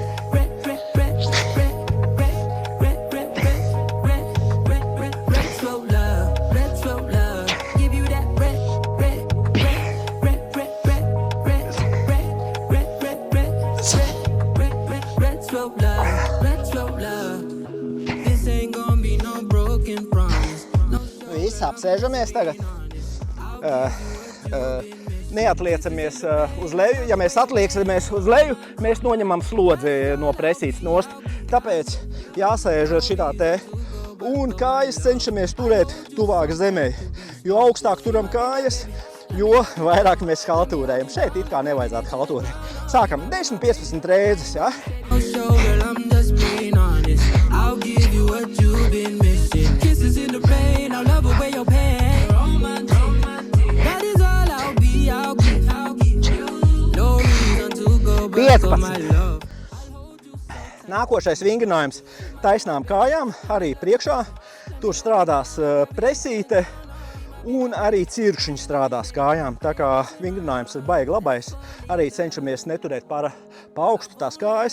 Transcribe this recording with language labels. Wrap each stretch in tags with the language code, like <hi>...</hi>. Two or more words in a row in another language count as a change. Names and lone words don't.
<en>slow love. Give you that red, slow love. This ain't gonna be no broken promise. No</en> <lv>Visi apsēžamies tagad. Neatliecamies uz leju. Ja mēs atliecamies uz leju, mēs noņemam slodzi no presītes nost. Tāpēc jāsēž šitā te. Un kājas cenšamies turēt tuvāk zemē. Jo augstāk turam kājas, jo vairāk mēs haltūrējam. Šeit it kā nevajadzētu haltūrēt. Sākam 10-15 reizes, ja?</lv> <en>show, girl, I'm just being honest. I'll give you what you've been missing. Kisses in the rain, I'll love away your pain. That is all I'll be, I'll give you. No reason to go back for my love.</en> <lv>Nākošais vingrinājums taisnām kājām, arī priekšā. Tur strādās presīte un arī cirkšņi strādās kājām. Tā kā vingrinājums ir baigi labais, arī cenšamies neturēt pa augstu tās kājas.</lv>